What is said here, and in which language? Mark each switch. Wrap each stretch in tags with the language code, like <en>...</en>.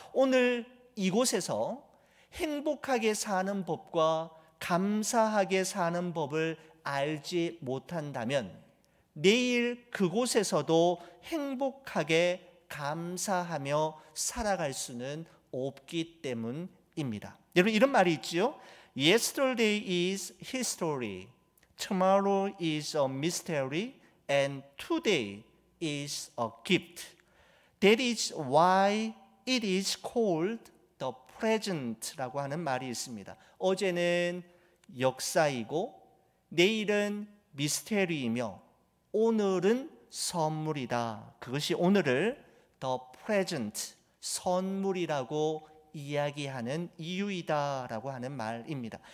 <ko>오늘 이곳에서 행복하게 사는 법과 감사하게 사는 법을 알지 못한다면 내일 그곳에서도 행복하게 감사하며 살아갈 수는 없기 때문입니다. 여러분, 이런 말이 있지요.</ko> <en>Yesterday is history, tomorrow is a mystery, and today is a gift. That is why it is called the present</en> <ko>라고 하는 말이 있습니다. 어제는 역사이고 내일은 미스테리이며 오늘은 선물이다. 그것이 오늘을</ko> <en>the present,</en> <ko>선물이라고 이야기하는 이유이다라고 하는 말입니다.</ko>